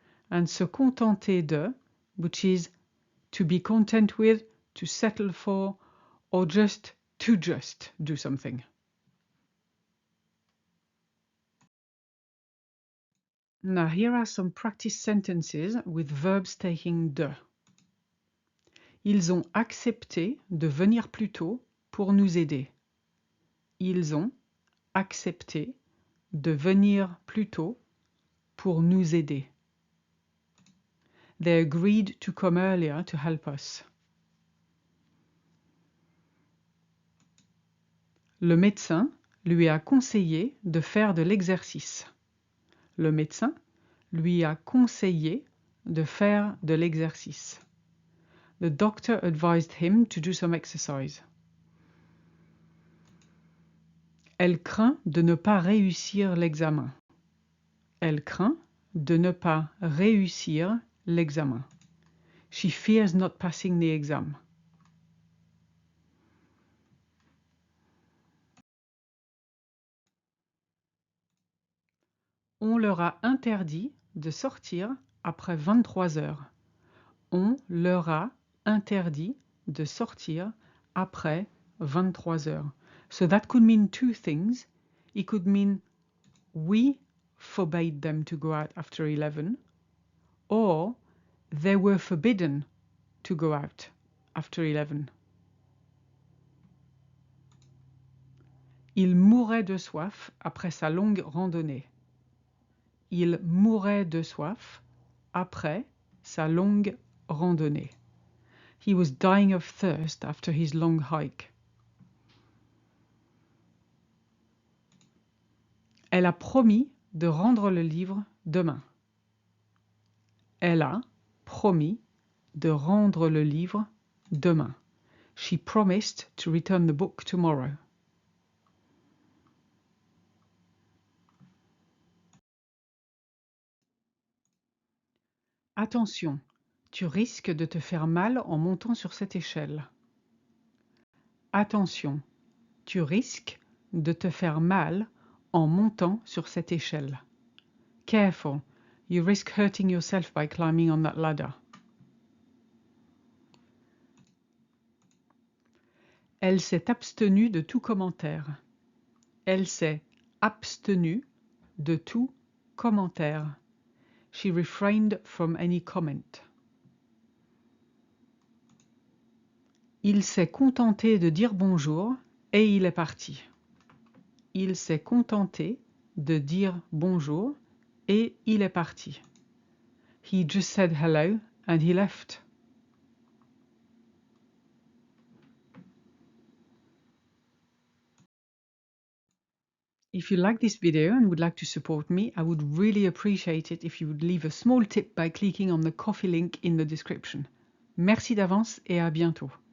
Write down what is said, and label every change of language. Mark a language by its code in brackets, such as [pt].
[en] And se contenter de, which is to be content with, to settle for, or just to just do something. Now here are some practice sentences with verbs taking de. [fr] Ils ont accepté de venir plus tôt pour nous aider. Ils ont accepté de venir plus tôt pour nous aider. [en] They agreed to come earlier to help us. [fr] Le médecin lui a conseillé de faire de l'exercice. Le médecin lui a conseillé de faire de l'exercice. [en] The doctor advised him to do some exercise. [fr] Elle craint de ne pas réussir l'examen. Elle craint de ne pas réussir l'examen. [en] She fears not passing the exam. [fr] On leur a interdit de sortir après 23 heures. On leur a interdit de sortir après 23 heures. [en] So that could mean two things. It could mean we forbade them to go out after 11, or they were forbidden to go out after 11. [fr] Il mourait de soif après sa longue randonnée. Il mourait de soif après sa longue randonnée. [en] He was dying of thirst after his long hike. [fr] Elle a promis de rendre le livre demain. Elle a promis de rendre le livre demain. [en] She promised to return the book tomorrow. [fr] Attention, tu risques de te faire mal en montant sur cette échelle. Attention, tu risques de te faire mal en montant sur cette échelle. [en] Careful, you risk hurting yourself by climbing on that ladder. [fr] Elle s'est abstenue de tout commentaire. Elle s'est abstenue de tout commentaire. [en] She refrained from any comment. [fr] Il s'est contenté de dire bonjour et il est parti. Il s'est contenté de dire bonjour et il est parti. [en] He just said hello and he left. If you like this video and would like to support me, I would really appreciate it if you would leave a small tip by clicking on the Ko-fi link in the description. [fr] Merci d'avance et à bientôt.